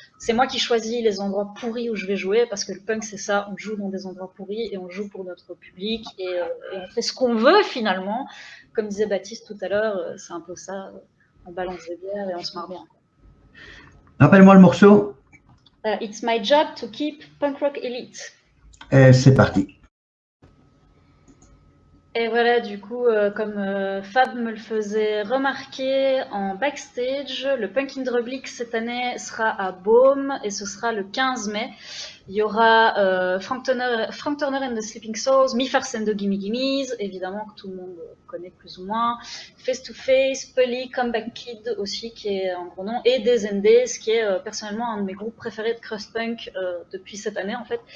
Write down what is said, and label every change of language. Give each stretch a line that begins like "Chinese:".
French: C'est moi qui choisis les endroits pourris où je vais jouer parce que le punk c'est ça, on joue dans des endroits pourris et on joue pour notre public et on fait ce qu'on veut finalement. Comme disait Baptiste tout à l'heure, c'est un peu ça. On balance des bières et on se marre bien. Rappelle-moi le morceau.
English: It's my job to keep punk rock elite.
French: Et c'est parti. Et voilà, du coup, comme Fab me le faisait remarquer en backstage, le Punkin Drublic cette année sera à Beaume et ce sera le 15 mai. Il y aura Frank Turner and the Sleeping Souls, Me First and the Gimme Gimmes, évidemment que tout le monde connaît plus ou moins, Face to Face, Pully, Comeback Kid aussi, qui est un gros nom, et Days and Days, qui est personnellement un de mes groupes préférés de crust punk depuis cette année en fait.